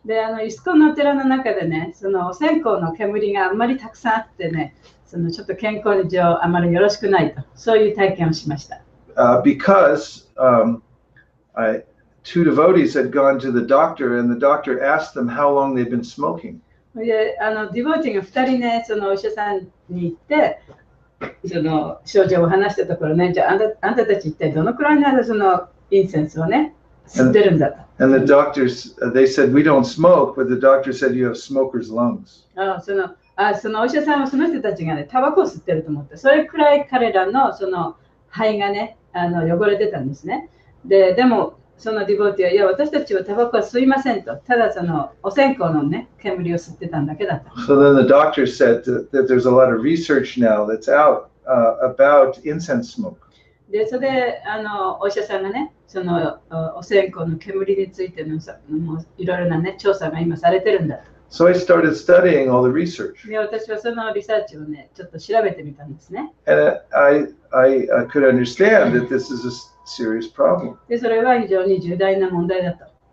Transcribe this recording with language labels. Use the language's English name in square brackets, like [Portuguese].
[Japanese] で、イスコンのお寺の中でね、そのお線香の煙があんまりたくさんあってね、ちょっと健康上あまりよろしくないと、そういう体験をしました。 [English] Because two devotees had gone to the doctor and the doctor asked them how long they'd been smoking. [Japanese] で、ディボーティーが2人ね、そのお医者さんに行って、その症状を話したところね、じゃああんたたち一体どのくらいの間そのインセンスをね、吸ってるんだと。 [English] And the doctors, they said, we don't smoke, but the doctor said you have smoker's lungs. [Japanese] そのお医者さんはその人たちがね、タバコを吸ってると思って、それくらい彼らのその肺がね、汚れてたんですね。でも、そのディボーティーは、いや、私たちはタバコは吸いませんと、ただそのお線香のね、煙を吸ってたんだけだと。 [English] So then the doctor said that there's a lot of research now that's out about incense smoke. [Japanese] で、それでお医者さんがね、そのお線香の煙についてのいろいろなね、調査が今されてるんだと。 [English] So I started studying all the research. [Japanese] で、私はそのリサーチをね、ちょっと調べてみたんですね。 [English] And I could understand that this is a serious problem. [Japanese] で、それは非常に重大な問題だと。